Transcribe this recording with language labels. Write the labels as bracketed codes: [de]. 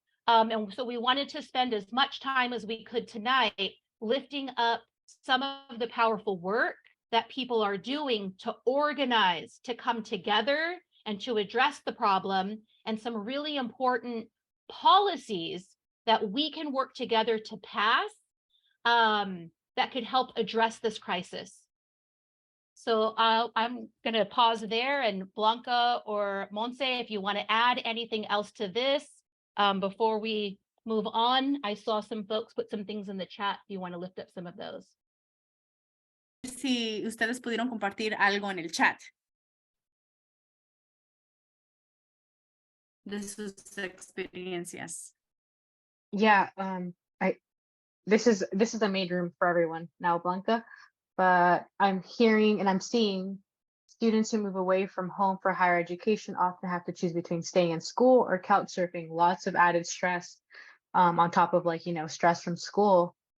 [en] And so we wanted to spend as much time as we could tonight lifting up some of the powerful work that people are doing to organize, to come together and to address the problem, and some really important policies that we can work together to pass that could help address this crisis. So I'm going to pause there, and Blanca or Monse, if you want to add anything else to this before we move on. I saw some folks put some things in the chat if you want to lift up some of those. [es] Si ustedes pudieron compartir algo en el chat de sus experiencias. [en] Yeah, this is the main room for everyone now, Blanca, but I'm hearing and I'm seeing students who move away from home for higher education often have to choose between staying in school or couch surfing. Lots of added stress on top of, like, you know, stress from school.